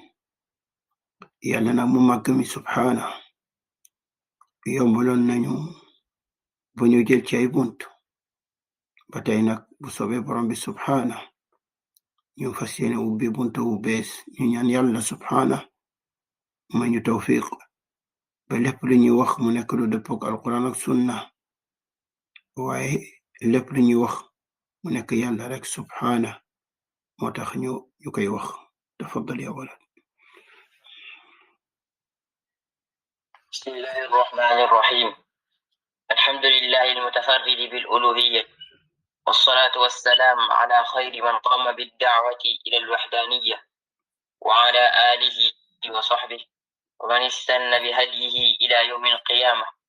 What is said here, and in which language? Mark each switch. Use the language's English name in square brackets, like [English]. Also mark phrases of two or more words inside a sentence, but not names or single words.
[Wolof] yàlla na mu màgg mi subhaana yombaloon nañu bu ñu jël ci ay bunt, ba tey nag bu soobee borom bi subhaana ñu fas yéene ubbi buntu bu bees. ñu ñaan yàlla subhaana ma ñu tawfiq ba lépp lu ñuy wax mu nekk lu dëppook alquran ak sunna, waaye lépp lu ñuy wax mu nekk yàlla rek subhaana moo tax ñu koy wax. [Arabic] تفضل يا ولد. بسم الله الرحمن الرحيم. الحمد لله المتفرد بالألوهية، والصلاة والسلام على خير من قام بالدعوة إلى الوحدانية، وعلى آله وصحبه ومن استنى بهديه إلى يوم القيامة.